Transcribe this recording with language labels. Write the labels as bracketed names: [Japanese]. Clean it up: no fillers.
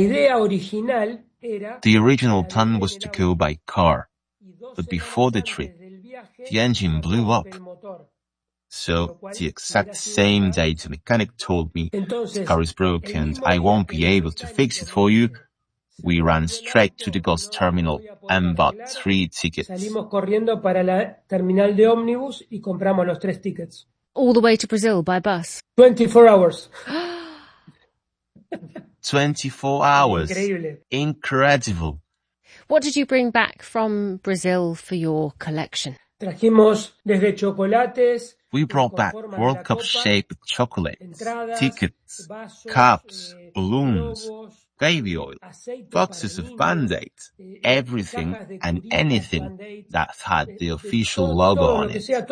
[English] The original plan was to go by car, but before the trip, the engine blew up. So the exact same day the mechanic told me the car is broken, I won't be able to fix it for you, we ran straight to the bus terminal and bought three tickets. [Spanish] Salimos corriendo para la terminal de ómnibus y compramos los tres tickets. [English] All the way to Brazil by bus. 24 hours. 24 hours. Incredible. What did you bring back from Brazil for your collection? [Spanish] Trajimos desde chocolates. [English] We brought back World Cup-shaped chocolates, entradas, tickets, vasos, cups, balloons, gravy oil, boxes of Band-Aids, everything and anything that had the official logo on it.